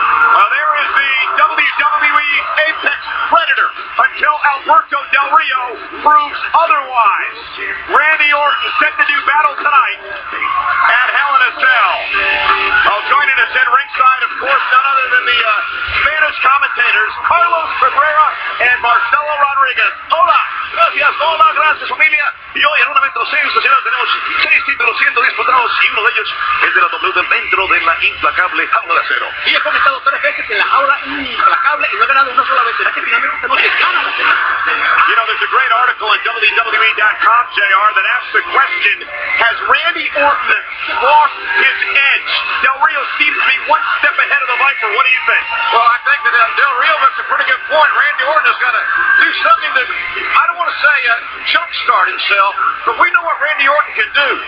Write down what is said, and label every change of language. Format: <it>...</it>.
<en>Well, there is the WWE Apex Predator until Alberto Del Rio proves otherwise. Randy Orton set to do battle tonight at Hell in a Cell. Well, joining us at ringside, of course, none other than the Spanish commentators, Carlos Cabrera and Marcelo Rodriguez.</en> <es>Hola. Gracias, hola, gracias, familia. Y hoy en una Metro 6 nacional tenemos 6 títulos siendo disputados y uno de ellos es de la WWE dentro de la implacable jaula de acero. Y he comentado 3 veces en la jaula implacable y no he ganado una sola vez. ¿Será que finalmente esta noche gana la serie?</es> <en>You know, there's a great article at WWE.com, JR, that asks the question, has Randy Orton lost his edge? Del Rio seems to be one step ahead of the Viper. What do you think? Well, I think that Del Rio makes a pretty good point. Randy Orton has got to do something that, I don't want to say jumpstart himself, but we know what Randy Orton can do.</en>